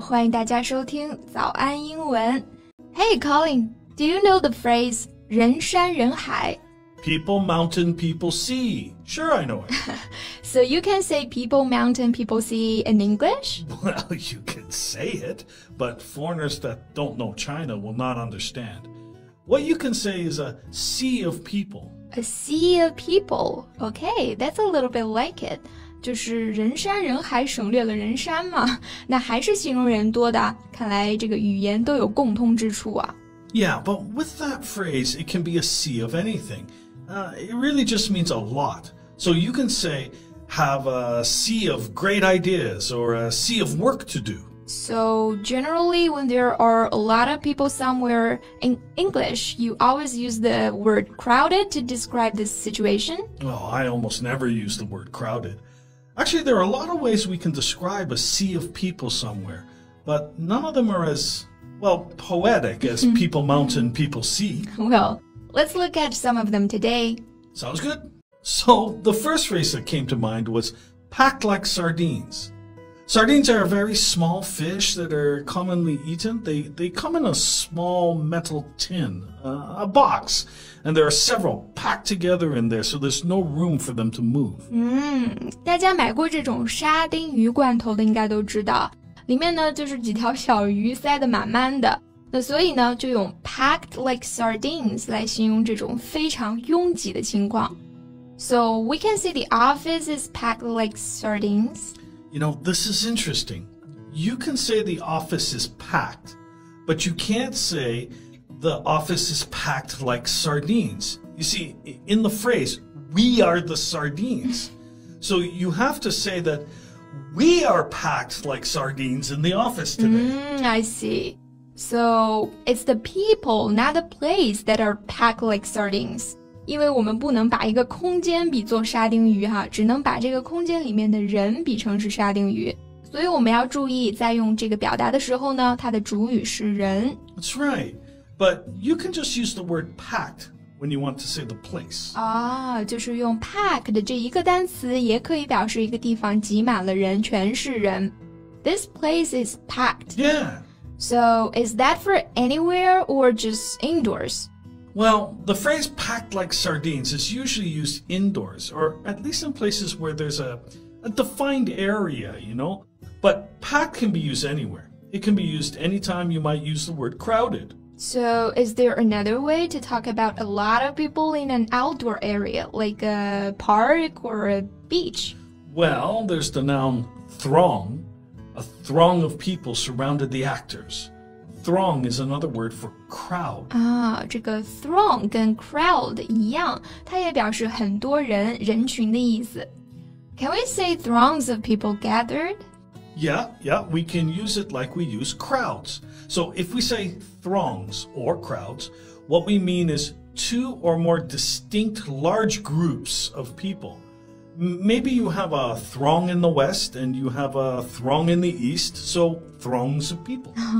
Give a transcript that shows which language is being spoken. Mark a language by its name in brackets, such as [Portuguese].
[Chinese] 欢迎大家收听早安英文。 [English] Hey, Colin, do you know the phrase 人山人海? People, mountain, people, sea. Sure, I know it. So you can say people, mountain, people, sea in English? Well, you can say it, but foreigners that don't know China will not understand. What you can say is a sea of people.A sea of people. Okay, that's a little bit like it. [Chinese] 就是人山人海省略了人山嘛，那还是形容人多的，看来这个语言都有共通之处啊。 [English] Yeah, but with that phrase, it can be a sea of anything. It really just means a lot. So you can say, have a sea of great ideas or a sea of work to do.So generally, when there are a lot of people somewhere in English, you always use the word crowded to describe this situation? Oh, I almost never use the word crowded. Actually, there are a lot of ways we can describe a sea of people somewhere, but none of them are as, well, poetic as people mountain, people sea. Well, let's look at some of them today. Sounds good. So the first phrase that came to mind was packed like sardines.Sardines are a very small fish that are commonly eaten. They come in a small metal tin, a box, and there are several packed together in there, so there's no room for them to move. [Chinese] 大家买过这种沙丁鱼罐头的应该都知道，里面呢就是几条小鱼塞得满满的。那所以呢，就用 [English] packed like sardines [Chinese] 来形容这种非常拥挤的情况。 [English] So we can say the office is packed like sardines.You know, this is interesting. You can say the office is packed, but you can't say the office is packed like sardines. You see, in the phrase, we are the sardines. So you have to say that we are packed like sardines in the office today. I see. So it's the people, not the place, that are packed like sardines. [Chinese] 因为我们不能把一个空间比作沙丁鱼哈，只能把这个空间里面的人比成是沙丁鱼，所以我们要注意在用这个表达的时候呢，它的主语是人。 [English] That's right, but you can just use the word packed when you want to say the place. [Chinese] 就是用 pack 的这一个单词也可以表示一个地方挤满了人，全是人。 [English] This place is packed. Yeah. So is that for anywhere or just indoors?Well, the phrase packed like sardines is usually used indoors, or at least in places where there's a defined area, you know? But packed can be used anywhere. It can be used anytime you might use the word crowded. So is there another way to talk about a lot of people in an outdoor area, like a park or a beach? Well, there's the noun throng. A throng of people surrounded the actors.Throng is another word for crowd. [Chinese] 这个 throng 跟 crowd 一样，它也表示很多人、人群的意思。 [English] Can we say throngs of people gathered? Yeah, we can use it like we use crowds. So if we say throngs or crowds, what we mean is two or more distinct large groups of people. Maybe you have a throng in the west and you have a throng in the east, so throngs of people.